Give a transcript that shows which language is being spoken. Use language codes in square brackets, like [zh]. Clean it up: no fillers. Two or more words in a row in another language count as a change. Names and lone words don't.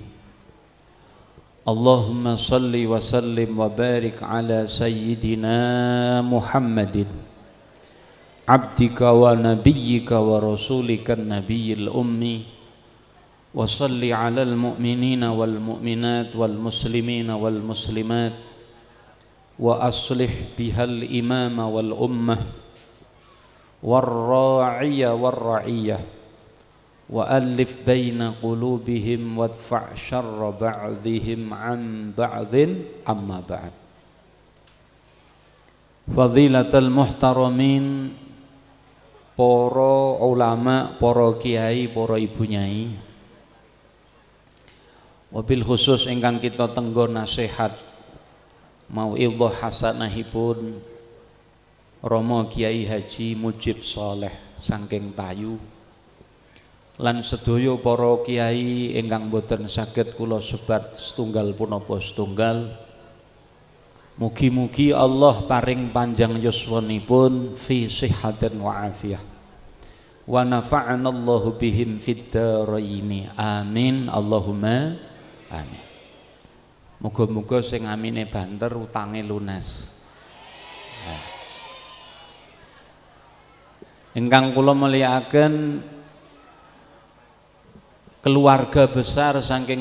[ar] اللهم صل وسلم وبارك على سيدنا محمد عبدك و ونبيك ورسولك النبي الأمي وصل على المؤمنين والمؤمنات والمسلمين والمسلمات وأصلح بها الإمام والأمة والراعي والرعية وألف بين قلوبهم وادفع شر بعضهم عن بعض أما بعد. فضيلة المحترمين, [jv] para ulama, para kiai, para ibu nyai, [ar] وبالخصوص [jv] ingkang kita tenggo nasihat mauidhah hasanahipun Rama Kiai Haji Mujib Saleh saking Tayu lan sedaya para kiai ingkang boten saged kula sebat setunggal punapa setunggal. Mugi-mugi Allah paring panjang yuswanipun [ar] في صحة وعافية ونفعنا الله بهم في الدارين آمين اللهم آمين. [jv] Muga-muga sing amine banter utange lunas. Ingkang kula mulyakaken keluarga besar saking